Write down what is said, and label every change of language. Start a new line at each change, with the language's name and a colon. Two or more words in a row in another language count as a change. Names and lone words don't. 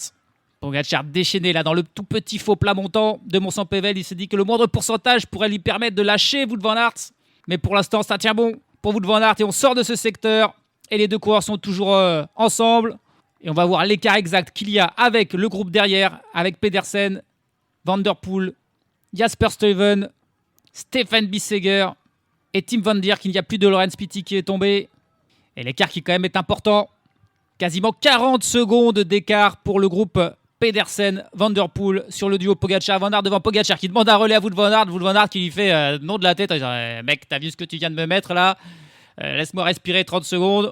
French: Pogačar déchaîné là dans le tout petit faux plat montant de Mont-Saint-Pével. Il se dit que le moindre pourcentage pourrait lui permettre de lâcher Wout van Aert. Mais pour l'instant, ça tient bon pour Wout van Aert et on sort de ce secteur. Et les deux coureurs sont toujours ensemble. Et on va voir l'écart exact qu'il y a avec le groupe derrière, avec Pedersen, Van Der Poel, Jasper Stuyven, Stefan Bissegger et Tim Van Dijk. Il n'y a plus de Laurens Pitty qui est tombé. Et l'écart qui quand même est important. Quasiment 40 secondes d'écart pour le groupe Pedersen, Van Der Poel sur le duo Pogačar-Van Aert devant Pogačar qui demande un relais à Wout van Aert. Wout van Aert qui lui fait non de la tête. Mec, t'as vu ce que tu viens de me mettre là? Laisse-moi respirer 30 secondes.